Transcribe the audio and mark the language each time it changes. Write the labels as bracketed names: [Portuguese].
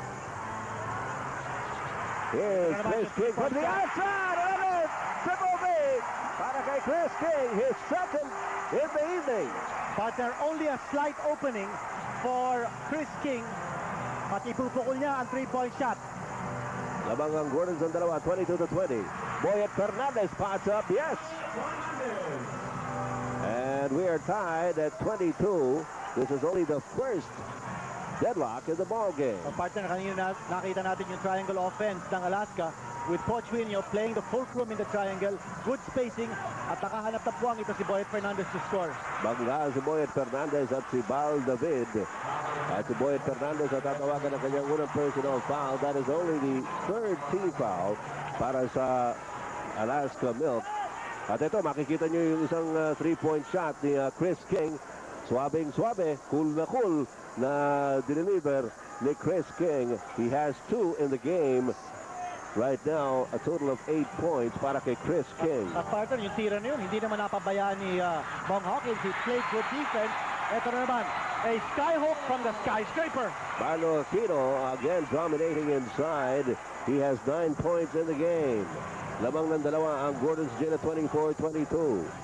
[English] Here's Chris King from the outside. Triple B [Filipino] para kay [English] Chris King, his second in the evening. Partner, only a slight opening for Chris King [Filipino] at ipupukol niya ang [English] 3-point shot. [Filipino] Labang ang Gordons ang dalawa, 22-20. [English] Boyet Fernandez spots up, yes. And we are tied at 22. This is only the first deadlock in the ball game. [Filipino] Partner, kanina nakita natin yung triangle offense ng Alaska [English] with Coach Winio playing the fulcrum in the triangle, good spacing, [Filipino] at nakahanap na buwang ito si Boyet Fernandez to score. Bangga si Boyet Fernandez at si Bal David. At si Boyet Fernandez at tatawagan ng kanyang unang personal foul. [English] That is only the third team foul [Filipino] para sa [English] Alaska Milk. [Filipino] At ito, makikita nyo yung isang 3-point shot ni Chris King. Swabing-swabe, cool na deliver ni Chris King. [English] He has 2 in the game. Right now, a total of 8 points [Filipino] para kay [English] Chris King. [Filipino] At partner, yung tira na yun, hindi naman napabayaan ni Bong Hawkins. [English] He played good defense. Ito na naman, a skyhook from the skyscraper. Marlo Aquino again dominating inside. He has 9 points in the game. [Filipino] Lamang ng dalawa ang Gordon's Gin at 24-22.